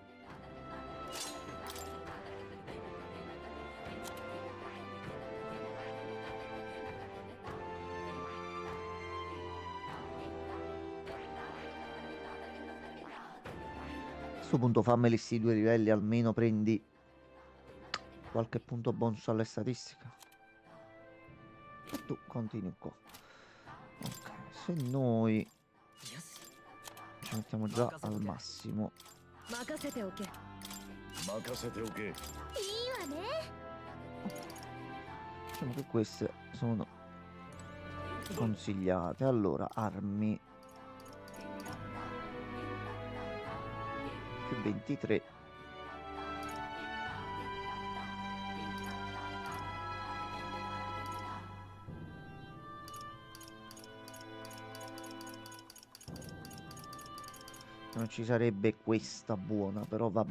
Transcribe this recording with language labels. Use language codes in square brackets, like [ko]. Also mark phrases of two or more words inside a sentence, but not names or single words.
[it] A sto punto fammeli sti 2 livelli, almeno prendi qualche punto bonus alle statistiche. E tu continui qua. Ok, se noi ci mettiamo già al massimo. [ja] 任せておけ。任せておけ。いいわね [it] Diciamo che queste sono consigliate. Allora, armi più 23. Non ci sarebbe questa buona, però vabbè.